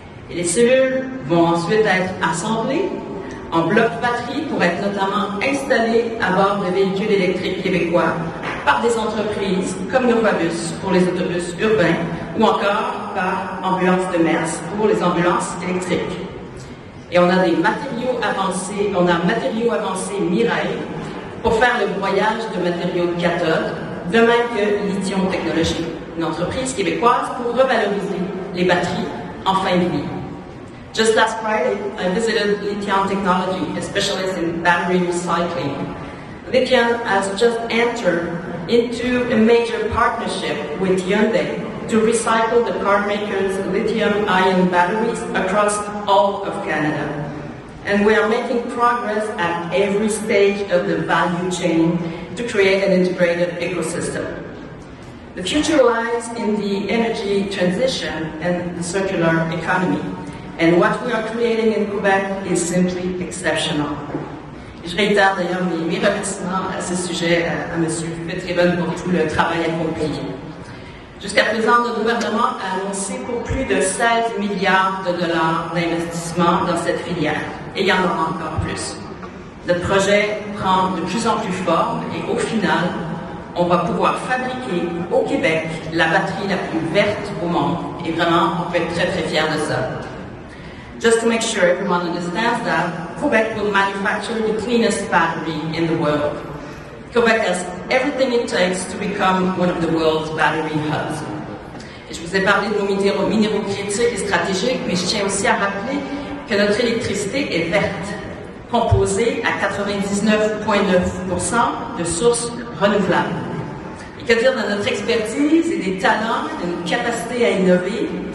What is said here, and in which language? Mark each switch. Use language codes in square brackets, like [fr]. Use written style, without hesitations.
[fr] Et les cellules vont ensuite être assemblées en blocs batterie pour être notamment installés à bord de véhicules électriques québécois par des entreprises comme Novabus pour les autobus urbains ou encore par Ambulance de Metz pour les ambulances électriques. Et on a des matériaux avancés, matériaux avancés Mireille pour faire le broyage de matériaux de cathode, de même que Lithium Technologies, une entreprise québécoise pour revaloriser les batteries en fin de vie. [en] Just last Friday, I visited Lithium Technology, a specialist in battery recycling. Lithium has just entered into a major partnership with Hyundai to recycle the car maker's lithium-ion batteries across all of Canada. And we are making progress at every stage of the value chain to create an integrated ecosystem. The future lies in the energy transition and the circular economy. And what we are creating in Quebec is simply exceptional. [fr] Je réitère d'ailleurs mes remerciements à ce sujet à M. Fitzgibbon pour tout le travail accompli. Jusqu'à présent, notre gouvernement a annoncé pour plus de 16 milliards de dollars d'investissement dans cette filière. Et il y en aura encore plus. Notre projet prend de plus en plus forme et au final, on va pouvoir fabriquer au Québec la batterie la plus verte au monde. Et vraiment, on peut être très très fiers de ça. [en] Just to make sure everyone understands that, Quebec will manufacture the cleanest battery in the world. Quebec has everything it takes to become one of the world's battery hubs. [fr] Et je vous ai parlé de nos minéraux critiques et stratégiques, mais je tiens aussi à rappeler que notre électricité est verte, composée à 99,9% de sources renouvelables. Et que dire de notre expertise et des talents, de notre capacité à innover?